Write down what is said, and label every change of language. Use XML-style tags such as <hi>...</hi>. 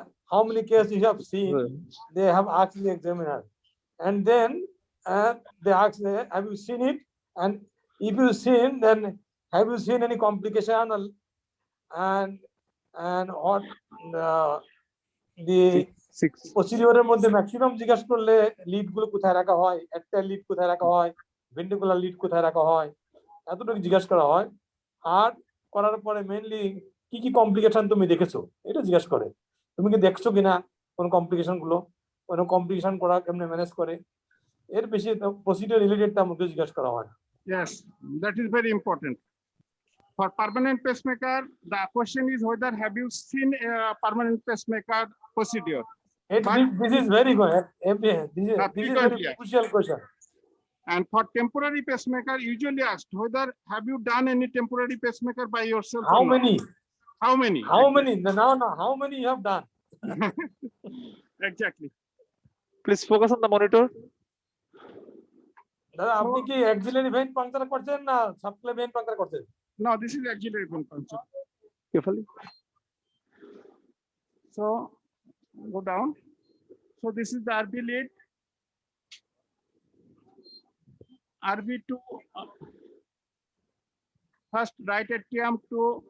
<en>How many cases you have seen? They have asked the examiner. And then they ask, have you seen it? And if you seen, then have you seen any complication? And what the</en> <bn>প্রসিডিওরের মধ্যে maximum জিজ্ঞাসা করলে lead গুলো কোথায় রাখা হয়, একটা lead কোথায় রাখা হয়, ভেন্ট্রিকুলার লিড কোথায় রাখা হয়, এতটুকু জিজ্ঞাসা করা হয়। আর করার পরে মেইনলি কি কি কমপ্লিকেশন তুমি দেখেছো এটা জিজ্ঞাসা করে, তুমি কি দেখছো কিনা কোন কমপ্লিকেশন গুলো, কোন কমপ্লিকেশন করা কেমনে ম্যানেজ করে, এর বেশি প্রসিডিওর রিলেটেড তার মধ্যে জিজ্ঞাসা করা হয়।</bn> <en>Yes, that is very important. For permanent pacemaker, the question is whether have you seen a permanent pacemaker procedure? This is very good. This is very crucial question. And for temporary pacemaker, usually asked whether have you done any temporary pacemaker by yourself? How many? How many? How many? No, how many you have done? Exactly. Please focus on the monitor.</en> <bn>দাদা আপনি কি axillary when puncture করছেন না সাবক্লেভ when puncture করছেন?</bn> <en>No, this is auxiliary vein puncture. Carefully. So go down. So this is the RB lead. RB2. First right atrium to.</en>